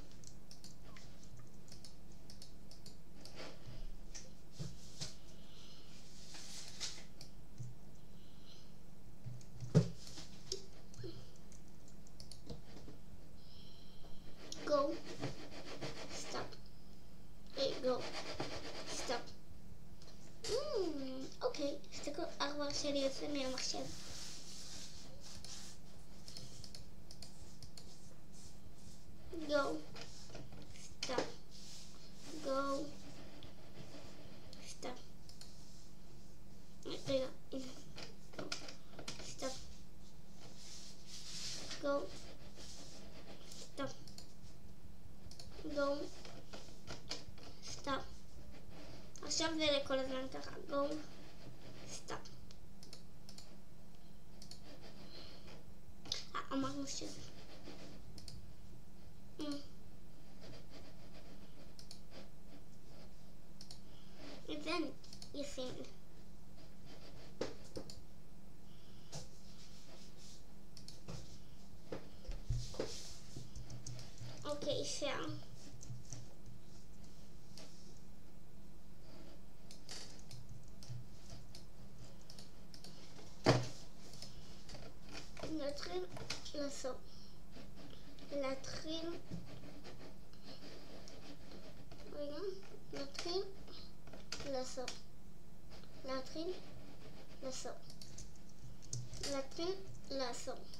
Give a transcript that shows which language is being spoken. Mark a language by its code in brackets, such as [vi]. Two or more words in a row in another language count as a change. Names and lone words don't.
[en] go stop. go stop. [he] אוקיי, תסתכלו, העכבר שלי יוצא מהמחשב. [en] go stop. go stop. [he] רגע, הנה. [en] stop. go stop. גו. [he] סטאפ. עכשיו זה לכל הזמן ככה. גו. סטאפ. אמרנו שזה. [en] Then you think. Okay, so [he] נתחיל לעשות. נתחיל לעשות.